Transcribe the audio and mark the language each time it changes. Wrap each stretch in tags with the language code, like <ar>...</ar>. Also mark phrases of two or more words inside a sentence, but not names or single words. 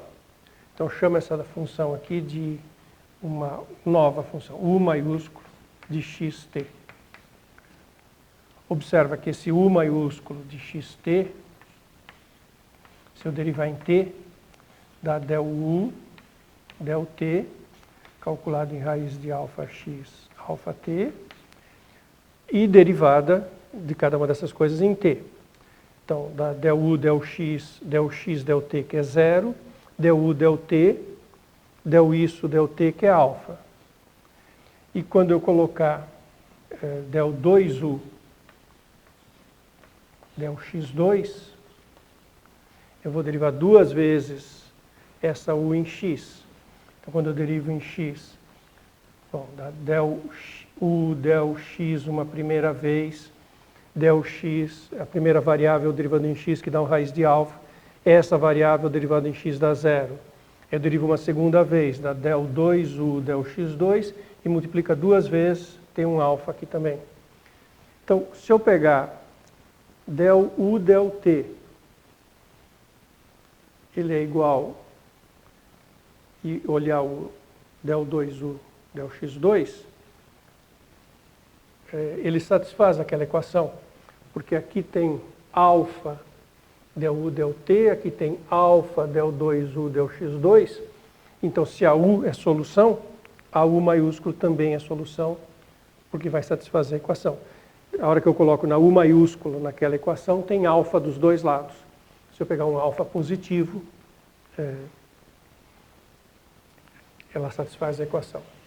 <pt>Então, chamo essa função aqui de uma nova função, U maiúsculo de xt. Observa que esse U maiúsculo de xt, se eu derivar em t, dá del U, del t, calculado em raiz de alfa x, alfa t, e derivada de cada uma dessas coisas em t. Então, dá del U, del x, del t, que é zero, del U, del t, del isso, del t, que é alfa. E quando eu colocar del 2U, del x2, eu vou derivar duas vezes essa U em x. Então, quando eu derivo em x, bom, dá del U, del x uma primeira vez, del x, a primeira variável derivando em x, que dá uma raiz de alfa, essa variável derivada em x dá zero. Eu derivo uma segunda vez, dá del 2U, del x2, e multiplica duas vezes, tem um alfa aqui também. Então, se eu pegar del U, del t, ele é igual, e olhar o del 2U, del x2, ele satisfaz aquela equação, porque aqui tem alfa del U, del t, aqui tem alfa del 2U, del x2, então se a U é solução, a U maiúsculo também é solução, porque vai satisfazer a equação. A hora que eu coloco na U maiúsculo naquela equação, tem alfa dos dois lados. Se eu pegar um alfa positivo, ela satisfaz a equação.</pt>